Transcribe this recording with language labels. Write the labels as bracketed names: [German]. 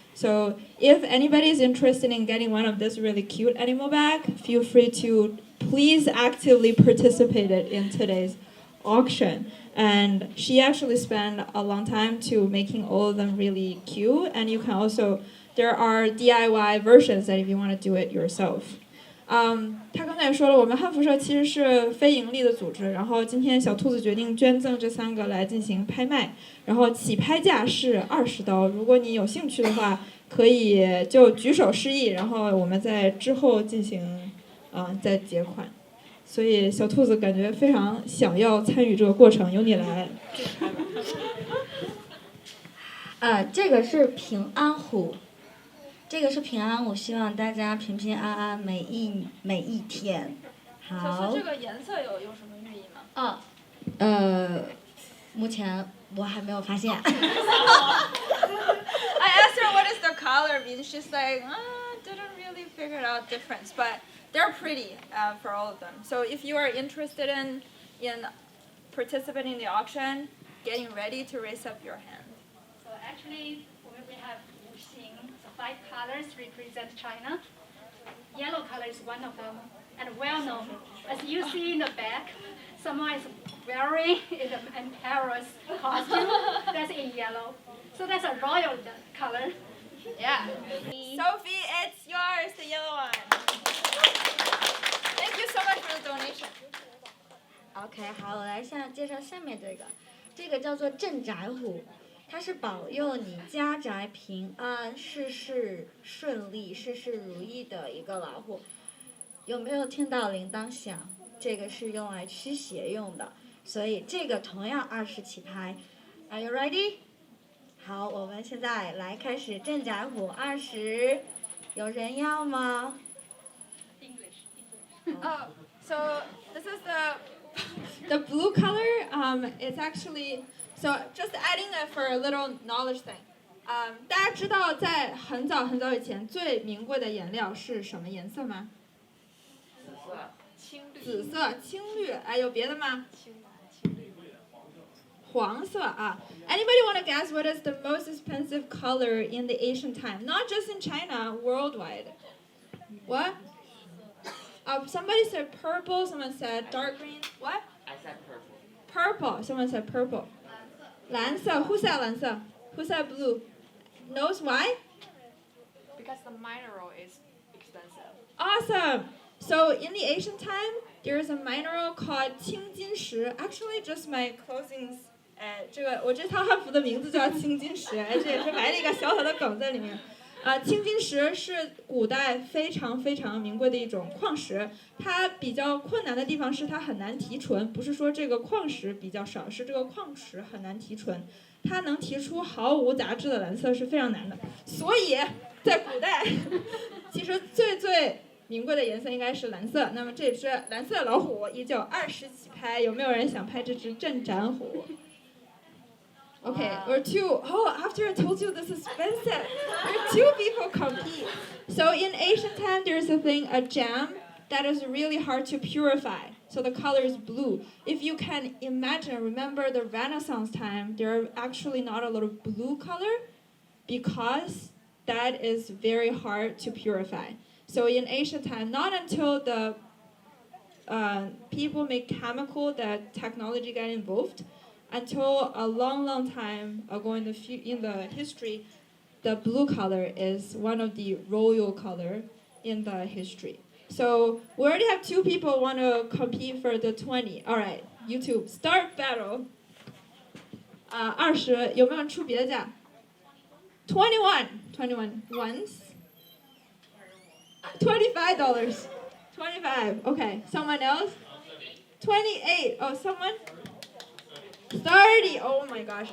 [English] So if anybody is interested in getting one of this really cute animal bag, feel free to please actively participate in today's auction. And she actually spent a long time to making all of them really cute. And you can also, there are DIY versions that if you want to do it yourself. [Chinese] 他刚才也说了，我们汉服社其实是非盈利的组织，然后今天小兔子决定捐赠这3个来进行拍卖，然后起拍价是20刀，如果你有兴趣的话，可以就举手示意，然后我们在之后进行再结款。所以小兔子感觉非常想要参与这个过程，由你来。这个是平安虎。这个是平安虎，希望大家平平安安每一天。好。就是这个颜色有什么寓意吗？目前我还没有发现。 [English] I asked her what is the color mean. She's like, didn't really figure out difference, but they're pretty for all of them. So if you are interested in participating in the auction, getting ready to raise up your hand. So actually, we have 5 colors represent China. Yellow color is one of them, and well known. As you see in the back, someone is wearing an emperor's costume that's in yellow. So that's a royal color. Yeah. Sophie, it's yours, the yellow one. Thank you so much for the donation. [Chinese] OK， 好，我来介绍下面这个叫做镇宅虎。它是保佑你家宅平安、事事顺利、事事如意的一个老虎。有没有听到铃铛响？这个是用来驱邪用的，所以这个同样20起拍。 [English] Are you ready？ [Chinese] 好，我们现在来开始镇宅虎20，有人要吗 [English] Oh, so this is The blue color, it's actually, so just adding it for a little knowledge thing. [Chinese] 大家知道在很早以前最名贵的颜料是什么颜色吗？紫色、青绿，有别的吗？黄色啊。 [English] Anybody want to guess what is the most expensive color in the ancient time? Not just in China, worldwide. What? Somebody said purple, someone said dark green. What? I said purple. Purple, someone said purple. [Chinese] 蓝色 [English] Who said 蓝色 Who said blue? Knows why? because the mineral is expensive. Awesome! So in the ancient time, there is a mineral called 青金石. Actually, just my clothing, [Chinese] 我这套汉服的名字叫青金石，这也是埋了一个小小的梗在里面。青金石是古代非常非常名贵的一种矿石，它比较困难的地方是它很难提纯，不是说这个矿石比较少，是这个矿石很难提纯，它能提出毫无杂质的蓝色是非常难的。所以在古代，其实最名贵的颜色应该是蓝色。那么这只蓝色老虎依旧20起拍，有没有人想拍这只镇宅虎？ [English] Okay, or two. Oh, after I told you this is expensive, there are 2 people compete. So in ancient time, there's a thing, a gem that is really hard to purify. So the color is blue. If you can imagine, remember the Renaissance time, there are actually not a lot of blue color because that is very hard to purify. So in ancient time, not until the people make chemical that technology got involved. Until a long time ago in the history, the blue color is one of the royal color in the history. So we already have 2 people want to compete for the 20. All right, YouTube, start battle. [Chinese] 20，有没有人出别的价？ [English] 21 once. $25. 25. Okay, someone else? 28. Oh, someone? 30. Oh my gosh.